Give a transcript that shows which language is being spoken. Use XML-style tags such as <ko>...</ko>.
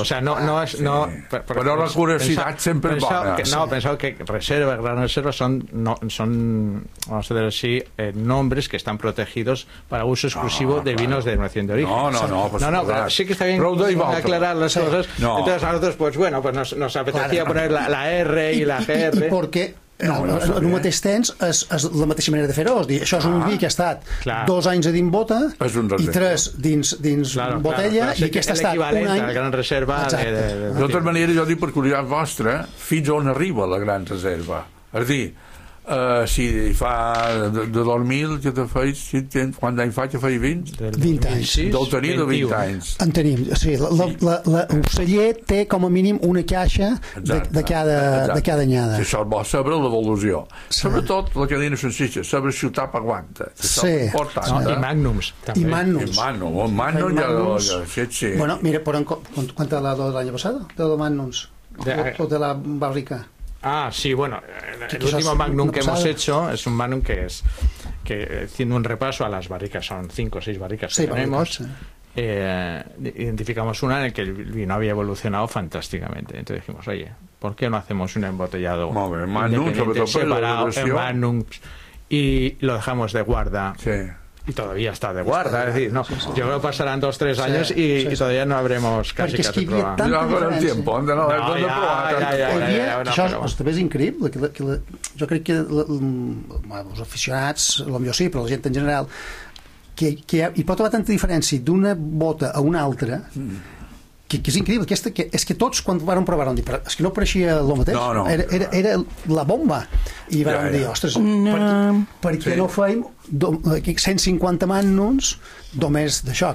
<es>O sea, no,</es> <ca>però la curiositat sempre és bona. Penseu que reserva, gran reserva, són,</ca> <es>vamos a dir així, nombres que estan protegidos per a uso exclusivo de vinos de denominación de origen.</es> <ca>No, però sí que està bé aclarar les coses. No.</ca> <es>Entonces, nosaltres, pues bueno, pues nos apetecía poner la R i la GR.</es> <ca>I perquè, en un mateix temps, és la mateixa manera de fer-ho. Això és un vi que ha estat 2 anys a dins bota i 3 dins botella, i aquest ha estat un any... L'equivalent de la gran reserva. De totes maneres, jo dic, per curiositat vostra, fins on arriba la gran reserva. És a dir, si fa de 2000 que te feis, si ten, quan d'any fa que feis 20? 20 anys. Deu tenir de 20 anys. En tenim, sí. Un celler té com a mínim una caixa de cada anyada. Sí, això vol saber l'evolució. Sí. Sobretot la cadena sencilla, saber si ho tapa aguanta. Sí. Portant, sí. I magnums, també. I magnums. Bueno, mira, quant a la de l'any passat? De la magnums? O de la barrica?</ca> <es>Ah, sí, bueno, el último magnum que hemos hecho es un magnum que es que haciendo un repaso a las barricas, son 5 o 6 barricas que tenemos, identificamos una en la que el vino había evolucionado fantásticamente. Entonces dijimos, oye, ¿por qué no hacemos un embotellado magnum, sobre todo separado en magnum, y lo dejamos de guarda? Sí. Y todavía está de guarda, es decir, no, yo creo que pasarán 2-3 años y todavía no habremos casi probado. Ya con el tiempo, ¿dónde no?</es> <ca>Això també és increïble. Jo crec que els aficionats, potser sí, però la gent en general, que hi pot haver tanta diferència d'una bota a una altra... Que és increïble, és que tots quan van provar van dir, és que no pareixia el mateix, era la bomba, i van dir, ostres, per què no feim 150 magnums només d'això?</ca>